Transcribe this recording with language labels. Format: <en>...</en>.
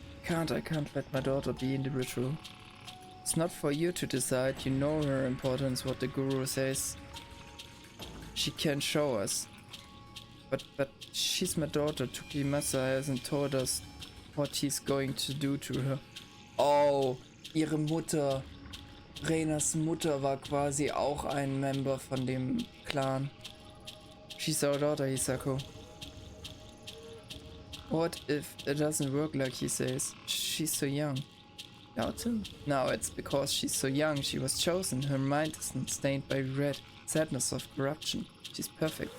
<en>I can't let my daughter be in the ritual. It's not for you to decide. You know her importance, what the guru says she can show us. But she's my daughter. Tokios hasn't told us what he's going to do to her.</en> <de>Oh, ihre Mutter. Renas Mutter war quasi auch ein Member von dem Clan.</de> <en>She's our daughter, Hisako. What if it doesn't work like he says? She's so young. Doubt him? No, it's because she's so young. She was chosen. Her mind isn't stained by regret, sadness of corruption. She's perfect.</en>